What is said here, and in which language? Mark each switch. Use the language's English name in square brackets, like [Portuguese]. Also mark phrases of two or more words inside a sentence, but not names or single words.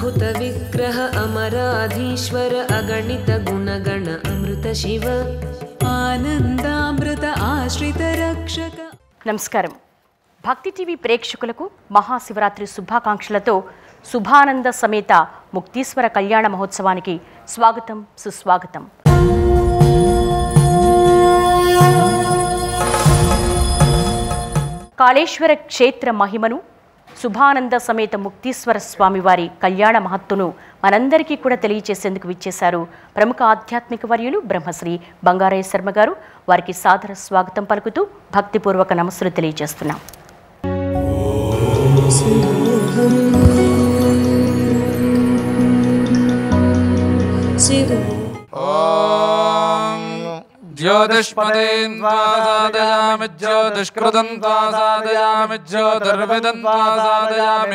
[Sanskrit] विग्रह अमराधीश्वर अगणित गुणगण अमृत शिव आनंदामृत आश्रित रक्षक. [Telugu] నమస్కారం. భక్తి టీవీ ప్రేక్షకులకు మహాశివరాత్రి శుభాకాంక్షలతో శుభానంద సమేత ముక్తీశ్వర కళ్యాణ మహోత్సవానికి స్వాగతం, సుస్వాగతం. కాళేశ్వర క్షేత్ర మహిమను, శుభానంద సమేత ముక్తీశ్వర స్వామివారి కళ్యాణ మహత్తును మనందరికీ కూడా తెలియజేసేందుకు విచ్చేశారు ప్రముఖ ఆధ్యాత్మిక వర్యులు బ్రహ్మశ్రీ బంగారయ్య శర్మ గారు. వారికి సాదర స్వాగతం పలుకుతూ భక్తిపూర్వక నమస్సులు తెలియజేస్తున్నాం. [Sanskrit] ज्योतिष्पदेन्द्वासादयामि ज्योतिष्कृतन्त्वासादयामि ज्योतिर्विदन्त्वासादयामि